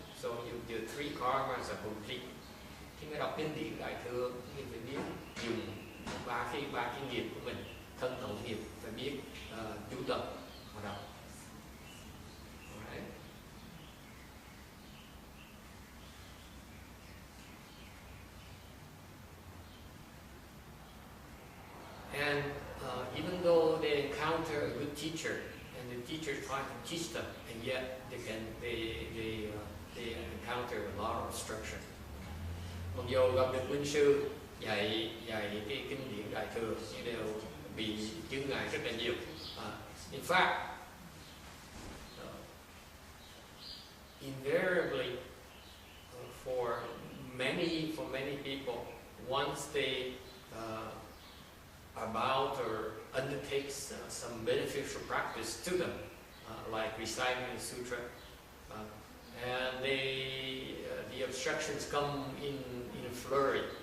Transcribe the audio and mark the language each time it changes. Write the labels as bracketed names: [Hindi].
[English] So the three karmas are complete. [Vietnamese] Khi mà đọc kinh điển Đại Thừa, mình phải biết dùng ba cái nghiệp của mình, thân khẩu nghiệp, phải biết chú tập và đọc. [English] Alright. And even though they encounter a good teacher, and the teacher is trying to teach them, and yet they encounter a lot of obstruction. [Vietnamese] Mặc dù gặp được minh sư dạy cái kinh điển Đại Thừa nhưng đều bị chướng ngại rất là nhiều. [English] In fact, invariably for many people, once they about or undertakes some beneficial practice to them, like reciting the sutra, and the obstructions come in a flurry.